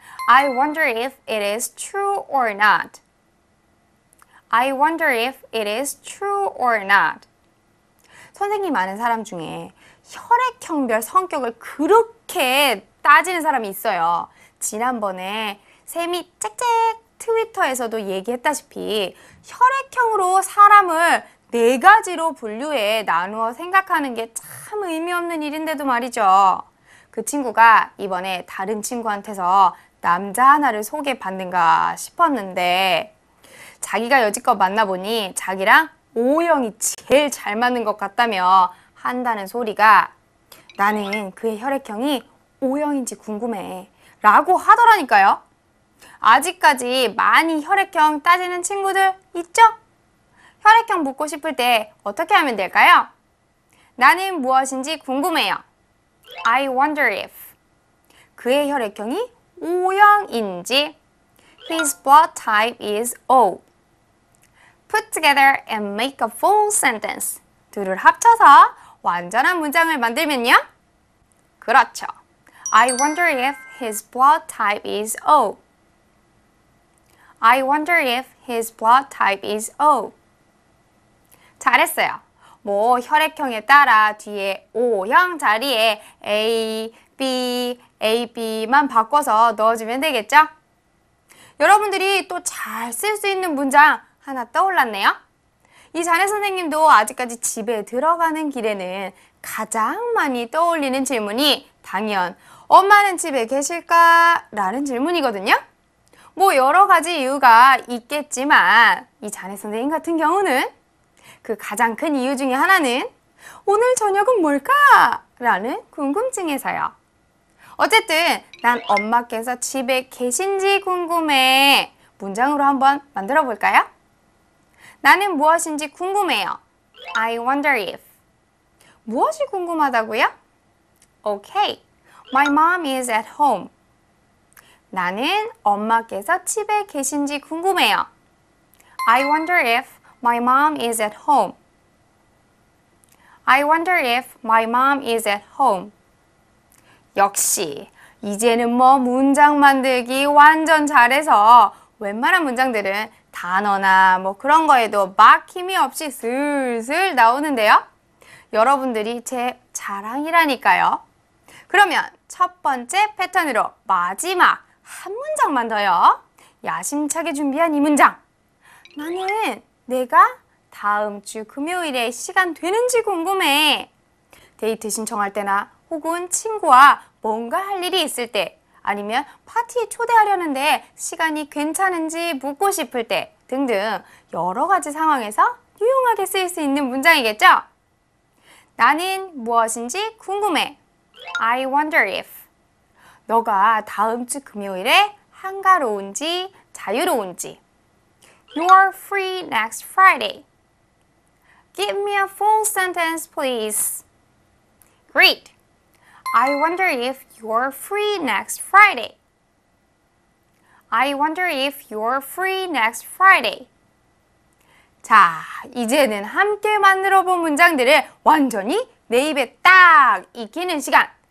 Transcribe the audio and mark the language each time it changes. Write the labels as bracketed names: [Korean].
[English] I wonder if it is true or not. I wonder if it is true or not. [Korean] 선생님 아는 사람 중에 혈액형별 성격을 그렇게 따지는 사람이 있어요. 지난번에 쌤이 짹짹 트위터에서도 얘기했다시피 혈액형으로 사람을 4가지로 분류해 나누어 생각하는 게 참 의미 없는 일인데도 말이죠. 그 친구가 이번에 다른 친구한테서 남자 하나를 소개받는가 싶었는데 자기가 여지껏 만나보니 자기랑 O형이 제일 잘 맞는 것 같다며 한다는 소리가 나는 그의 혈액형이 O형인지 궁금해 라고 하더라니까요. 아직까지 많이 혈액형 따지는 친구들 있죠? 혈액형 묻고 싶을 때 어떻게 하면 될까요? 나는 무엇인지 궁금해요. [English] I wonder if. [Korean] 그의 혈액형이 O형인지. [English] His blood type is O. Put together and make a full sentence. [Korean] 둘을 합쳐서 완전한 문장을 만들면요. 그렇죠. [English] I wonder if his blood type is O. I wonder if his blood type is O. [Korean] 잘했어요. 뭐 혈액형에 따라 뒤에 O형 자리에 A, B, AB만 바꿔서 넣어주면 되겠죠? 여러분들이 또 잘 쓸 수 있는 문장 하나 떠올랐네요. 이 자네 선생님도 아직까지 집에 들어가는 길에는 가장 많이 떠올리는 질문이 당연 엄마는 집에 계실까? 라는 질문이거든요. 뭐 여러 가지 이유가 있겠지만 이 자네 선생님 같은 경우는 그 가장 큰 이유 중에 하나는 오늘 저녁은 뭘까? 라는 궁금증에서요. 어쨌든 난 엄마께서 집에 계신지 궁금해. 문장으로 한번 만들어 볼까요? 나는 무엇인지 궁금해요. [English] I wonder if. [Korean] 무엇이 궁금하다고요? [English] Okay. My mom is at home. [Korean] 나는 엄마께서 집에 계신지 궁금해요. [English] I wonder if my mom is at home. I wonder if my mom is at home. [Korean] 역시 이제는 뭐 문장 만들기 완전 잘해서 웬만한 문장들은 단어나 뭐 그런 거에도 막힘이 없이 슬슬 나오는데요. 여러분들이 제 자랑이라니까요. 그러면 첫 번째 패턴으로 마지막 한 문장만 더요. 야심차게 준비한 이 문장. 나는 내가 다음 주 금요일에 시간 되는지 궁금해. 데이트 신청할 때나 혹은 친구와 뭔가 할 일이 있을 때 아니면 파티에 초대하려는데 시간이 괜찮은지 묻고 싶을 때 등등 여러 가지 상황에서 유용하게 쓰일 수 있는 문장이겠죠? 나는 무엇인지 궁금해. [English] I wonder if. [Korean] 너가 다음 주 금요일에 한가로운지 자유로운지. [English] You are free next Friday. Give me a full sentence, please. Great. I wonder if you're free next Friday. I wonder if you're free next Friday. [Korean] 자, 이제는 함께 만들어 본 문장들을 완전히 내 입에 딱 익히는 시간.